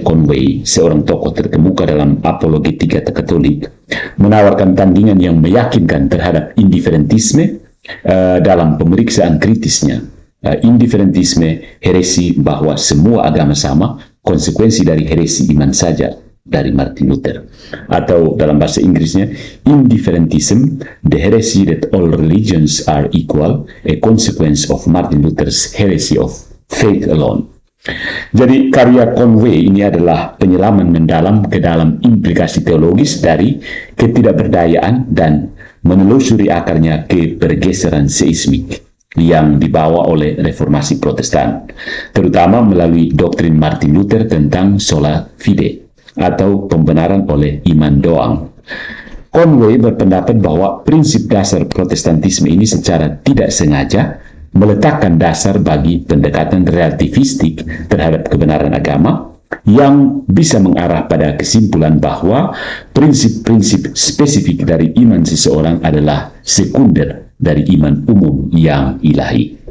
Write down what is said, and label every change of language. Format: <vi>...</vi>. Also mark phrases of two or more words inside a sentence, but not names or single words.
<id>Conway, seorang tokoh terkemuka dalam apologetika Katolik, menawarkan tandingan yang meyakinkan terhadap indiferentisme dalam pemeriksaan kritisnya. Indiferentisme, heresi bahwa semua agama sama, konsekuensi dari heresi iman saja, dari Martin Luther. Atau dalam bahasa Inggrisnya, indifferentism,</id> <en>the heresy that all religions are equal, a consequence of Martin Luther's heresy of faith alone.</en> <id>Jadi karya Conway ini adalah penyelaman mendalam ke dalam implikasi teologis dari ketidakberdayaan dan menelusuri akarnya ke pergeseran seismik yang dibawa oleh reformasi Protestan, terutama melalui doktrin Martin Luther tentang</id> <la>sola fide,</la> <id>atau pembenaran oleh iman doang. Conway berpendapat bahwa prinsip dasar Protestantisme ini secara tidak sengaja meletakkan dasar bagi pendekatan relativistik terhadap kebenaran agama yang bisa mengarah pada kesimpulan bahwa prinsip-prinsip spesifik dari iman seseorang adalah sekunder dari iman umum yang ilahi.</id>